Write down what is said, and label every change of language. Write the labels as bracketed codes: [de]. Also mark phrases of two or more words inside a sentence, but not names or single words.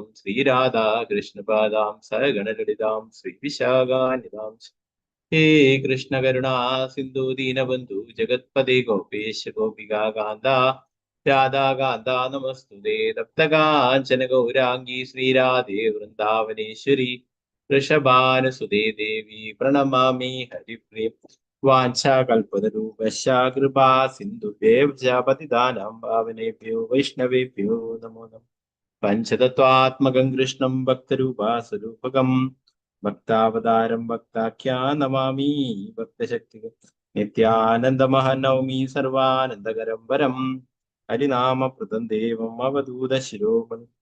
[sa] ശ്രീരാധാ കൃഷ്ണപാദാം സഗണലളിതാം ശ്രീവിശാഖാനിതാം ഹേ കൃഷ്ണ കരുണാ സിന്ധു ദീനബന്ധു ജഗത്പദേ ഗോപേശ ഗോപികാ കാന്ത രാധാ കാന്ത നമസ്തുതേ തപ്തകാഞ്ചന ഗൗരാംഗീ ശ്രീരാധേ വൃന്ദാവനേശ്വരി വൃഷഭാനുസുതേ ദേവി പ്രണമാമി ഹരിപ്രിയ വാഞ്ചാകൽപതരൂപശ്ച കൃപാ സിന്ധുഭ്യേവ ച പതിതാനാം പാവനേഭ്യോ വൈഷ്ണവേഭ്യോ നമോ നമഃ. പഞ്ചതത്വാത്മകം കൃഷ്ണം ഭക്തരൂപാസ്വരൂപകം ഭക്താവതാരം ഭക്താഖ്യാ നമാമി ഭക്തശക്തികം നിത്യാനന്ദമഹനൗമി സർവാനന്ദകരം വരം ഹരിനാമപ്രദം ദേവം അവധൂത ശിരോമണി.